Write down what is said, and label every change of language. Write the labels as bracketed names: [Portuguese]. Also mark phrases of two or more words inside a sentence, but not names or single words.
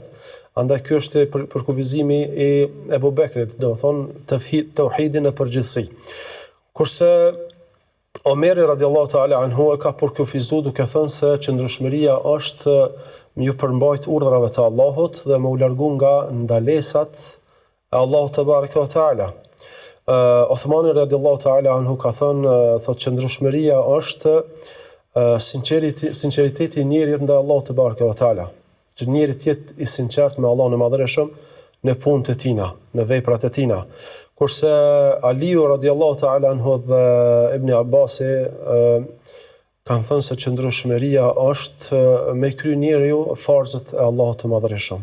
[Albanian] Andaj ky është përkufizimi i Abu Bekrit, domethënë tauhidin në përgjithësi. Kurse Omeri [Arabic] رضي الله تعالى عنه [Albanian] e ka përkufizuar duke thënë se qëndrueshmëria është me ju përmbajt urdhrave të Allahut dhe me u largu nga ndalesat e Allahut [Arabic] تبارك وتعالى. [Albanian] Uthmani [Arabic] رضي الله تعالى عنه [Albanian] ka thënë, thotë qëndrueshmëria është sinqeriteti i njerit ndaj Allahut [Arabic] تبارك وتعالى. [Albanian] Që njeri të jetë i sinqert me Allahun e Madhërisht në punët e tina, në veprat e tina. Kurse Aliu [Arabic] رضي الله تعالى عنه [Albanian] dhe Ibn Abbasi kanë thënë se qëndrueshmëria është me kry njeriu farzët e Allahut të Madhërisht.